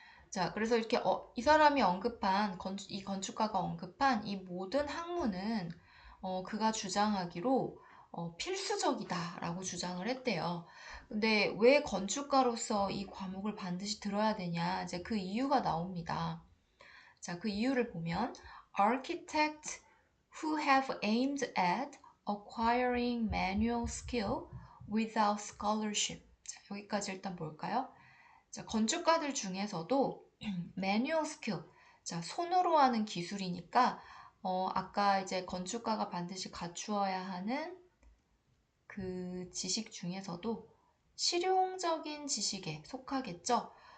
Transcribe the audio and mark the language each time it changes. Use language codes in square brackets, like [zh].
[ko] 자, 그래서 이렇게 이 사람이 언급한 이 건축가가 언급한 이 모든 학문은 그가 주장하기로 필수적이다라고 주장을 했대요. 근데 왜 건축가로서 이 과목을 반드시 들어야 되냐? 이제 그 이유가 나옵니다. 자, 그 이유를 보면 [en] architects who have aimed at acquiring manual skill without scholarship. [ko] 자, 여기까지 일단 볼까요? 자, 건축가들 중에서도 manual skill, 자, 손으로 하는 기술이니까 아까 이제 건축가가 반드시 갖추어야 하는 그 지식 중에서도 실용적인 지식에 속하겠죠.